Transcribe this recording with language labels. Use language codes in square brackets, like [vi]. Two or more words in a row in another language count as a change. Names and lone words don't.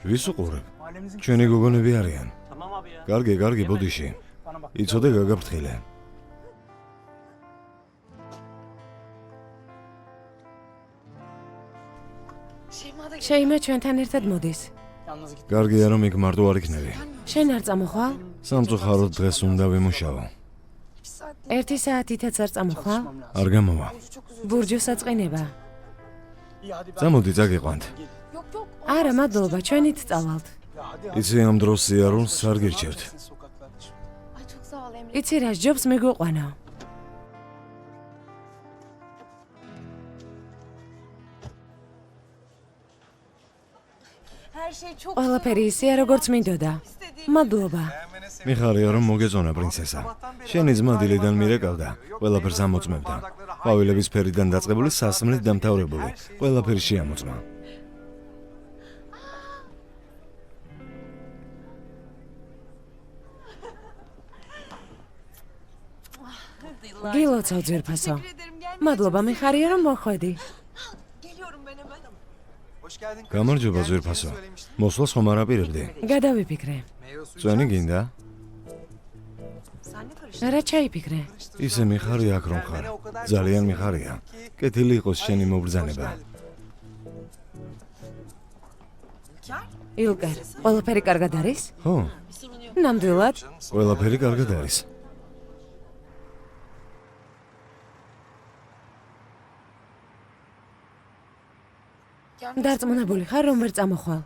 [ka] ვის უყურებ? [tr] Mahallemizin [ka] ჩვენი გოგონები არიან. [tr] Tamam abi ya. [ka] კარგი, კარგი, ბოდიში. [tr] Bana bak. [ka] იცოდე გაგაფრთხილე. [tr] Şeyma da [ka] შეიმა ჩვენთან ერთად მოდის. [tr] Yalnız git. [ka] კარგია რომ იქ მარტო არ იქნები. შენ არ წამოხვალ? სამწუხაროდ დღეს უნდა ვიმუშაო. [tr] bir saat [ka] 1 საათითაც არ წამოხვალ? [tr] Çalışmam lazım. [ka] არ გამოვა. [tr] çok üzüldüm. [ka] ბურჯუ საწყინება. [tr] İyi hadi ben. [ka] წამოდი წაგიყვანთ. [tr] Yok yok. [ka] არა, მადლობა, ჩვენით წავალთ. [tr] Ya hadi. [ka] იცი ამ დროს სიარულს არ გირჩევთ. [tr] Ay çok sağ ol Emre. [ka] იცი რა, ჯობს მიგვიყვანა. [tr] Her şey çok [ka] ყველაფერი ისეა, როგორც მინდოდა. მადლობა. მიხარია რომ მოგეწონა პრინცესა. შენი ძმა დილიდან მირეკავდა, ყველაფერს ამოწმებდა. ყვავილების ფერიდან დაწყებული სასმლით დამთავრებული, ყველაფერი შეამოწმა. გილოცავ ძვირფასო. [tr] Ederim gel. [ka] მადლობა, მიხარია რომ მოხვედი. [tr] Geliyorum ben hemen. Hoş geldin. [ka] გამარჯობა ძვირფასო. მოსვლას ხომ არ აპირებდი? გადავიფიქრე. [tr] Meyve suyu [ka] წვენი გინდა? [tr] Sen ne karıştın? [ka] რა ჩაიფიქრე? ისე მიხარია აქ რომ ხარ. ძალიან მიხარია. კეთილი იყოს შენი მობრძანება. Hikar? ილკერ, ყველაფერი კარგად არის? ხო, ნამდვილად? ყველაფერი კარგად არის. დარწმუნებული ხარ რომ ვერ წამოხვალ?